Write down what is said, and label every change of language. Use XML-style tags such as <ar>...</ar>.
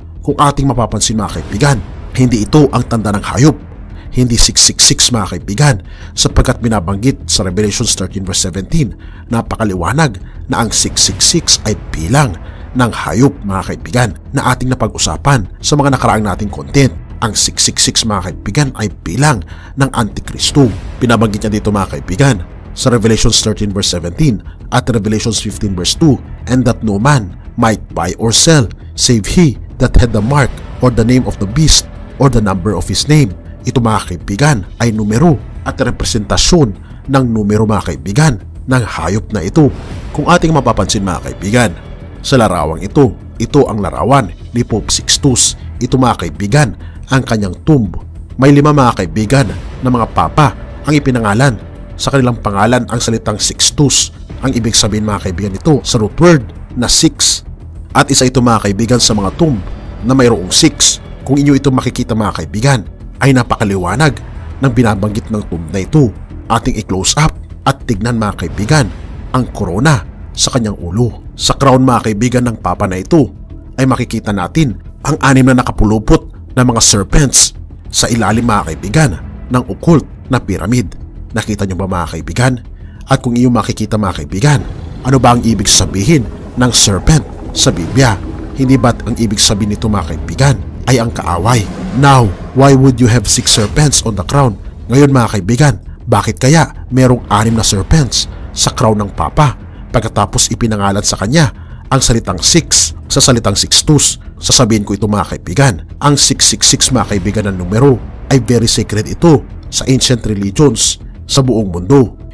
<tl>Kung ating mapapansin mga kaibigan, hindi ito ang tanda ng hayop, hindi 666 mga kaibigan, sapagkat binabanggit sa Revelation 13 verse 17, napakaliwanag na ang 666 ay bilang ng hayop mga kaibigan na ating napag-usapan sa mga nakaraang nating content. Ang 666 mga kaibigan ay bilang ng Antikristo. Binabanggit niya dito mga kaibigan sa Revelation 13 verse 17 at Revelation 15 verse 2,</tl> <en>and that no man might buy or sell save he that had the mark or the name of the beast or the number of his name.</en> <tl>Ito mga kaibigan ay numero at representasyon ng numero mga kaibigan ng hayop na ito. Kung ating mapapansin mga kaibigan, sa larawang ito ang larawan ni Pope Sixtus. Ito mga kaibigan ang kanyang tomb. May 5 mga kaibigan na mga papa ang ipinangalan. Sa kanilang pangalan ang salitang Sixtus. Ang ibig sabihin mga kaibigan ito sa root word na 6. At isa ito mga kaibigan sa mga tomb na mayroong 6. Kung inyo ito makikita mga kaibigan, ay napakaliwanag ng binabanggit ng tomb na ito. Ating i-close up at tignan mga kaibigan ang korona sa kanyang ulo. Sa crown mga kaibigan ng papa na ito ay makikita natin ang 6 na nakapulupot na mga serpents sa ilalim mga kaibigan ng occult na pyramid. Nakita nyo ba mga kaibigan? At kung iyo makikita mga kaibigan, ano ba ang ibig sabihin ng serpent sa Biblia? Hindi ba't ang ibig sabihin nito mga kaibigan ay ang kaaway?</tl> <en>Now, why would you have 6 serpents on the crown?</en> <tl>Ngayon mga kaibigan, bakit kaya merong 6 na serpents sa crown ng papa pagkatapos ipinangalan sa kanya ang salitang 6 sa salitang Sixtus? Sasabihin ko ito mga kaibigan, ang 666 mga kaibigan ng numero ay</tl> <en>very sacred</en> <tl>ito sa ancient religions sa buong mundo.</tl>